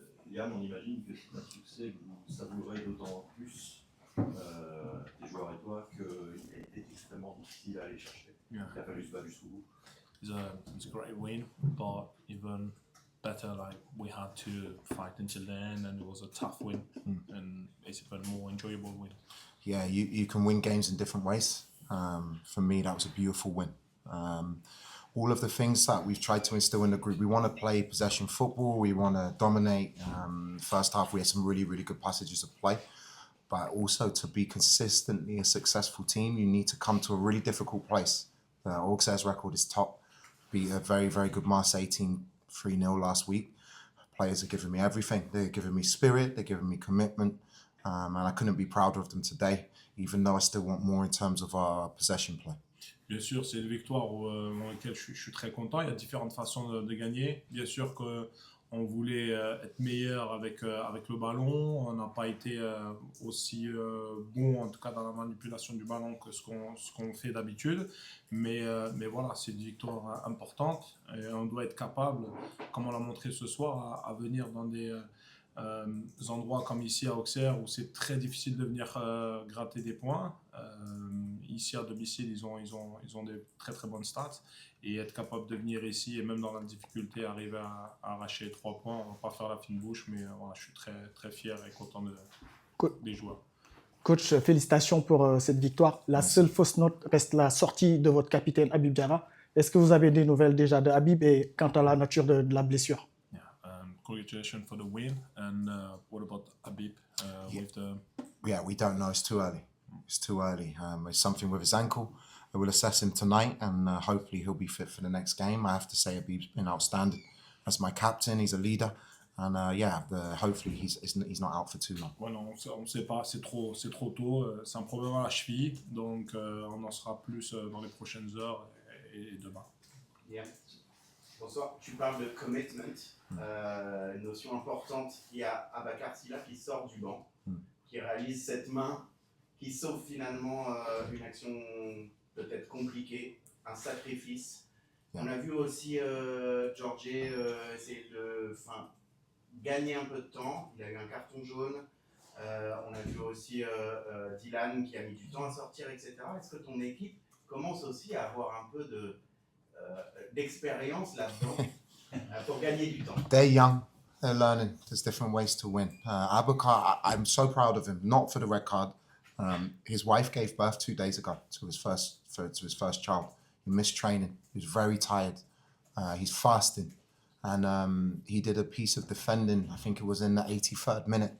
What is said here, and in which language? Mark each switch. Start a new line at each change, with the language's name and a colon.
French: Liam, on imagine que c'est un succès que vous savourez d'autant plus, les joueurs et toi, qu'il a été extrêmement difficile à aller chercher.
English: Yeah.
French: Il a fallu se battre jusqu'au bout.
English: It's a great win, but even better, like we had to fight until the end, and it was a tough win, and it's even more enjoyable win. Yeah, you can win games in different ways. For me, that was a beautiful win. All of the things that we've tried to instill in the group, we want to play possession football, we want to dominate. First half, we had some really, really good passages of play. But also to be consistently a successful team, you need to come to a really difficult place. Auxerre's record is top. Beat a very, very good Marseille team 3-0 last week. Players are giving me everything. They're giving me spirit, they're giving me commitment. And I couldn't be prouder of them today, even though I still want more in terms of our possession play.
French: Bien sûr, c'est une victoire dans laquelle je suis très content. Il y a différentes façons de gagner. Bien sûr qu'on voulait être meilleur avec le ballon. On n'a pas été aussi bon, en tout cas dans la manipulation du ballon, que ce qu'on fait d'habitude. Mais voilà, c'est une victoire importante. Et on doit être capable, comme on l'a montré ce soir, à venir dans des endroits comme ici à Auxerre où c'est très difficile de venir gratter des points. Ici à domicile, ils ont des très très bonnes stats, et être capable de venir ici et même dans la difficulté arriver à arracher 3 points, on va pas faire la fine bouche, mais voilà, je suis très très fier et content des joueurs. Coach, félicitations pour cette victoire. La seule fausse note reste la sortie de votre capitaine Habib Diarra. Est-ce que vous avez des nouvelles déjà de Habib et quant à la nature de la blessure?
English: Congratulations for the win, and what about Habib with the... Yeah, we don't know. It's too early. It's too early. It's something with his ankle. I will assess him tonight, and hopefully he'll be fit for the next game. I have to say Habib's been outstanding as my captain. He's a leader, and hopefully he's not out for too long.
French: Ouais, non, on ne sait pas, c'est trop tôt. C'est un problème à la cheville, donc on en saura plus dans les prochaines heures et demain. Yeah. Bonsoir, tu parles de commitment, une notion importante. Il y a Abakar Silla qui sort du banc, qui réalise cette main, qui sauve finalement une action peut-être compliquée, un sacrifice. On a vu aussi George essayer de gagner un peu de temps, il a eu un carton jaune. On a vu aussi Dylan qui a mis du temps à sortir, etc. Est-ce que ton équipe commence aussi à avoir un peu d'expérience là-dedans pour gagner du temps?
English: They're young, they're learning. There's different ways to win. Abakar, I'm so proud of him, not for the red card. His wife gave birth 2 days ago to his first child. He missed training. He was very tired. He's fasting. And he did a piece of defending, I think it was in the 83rd minute.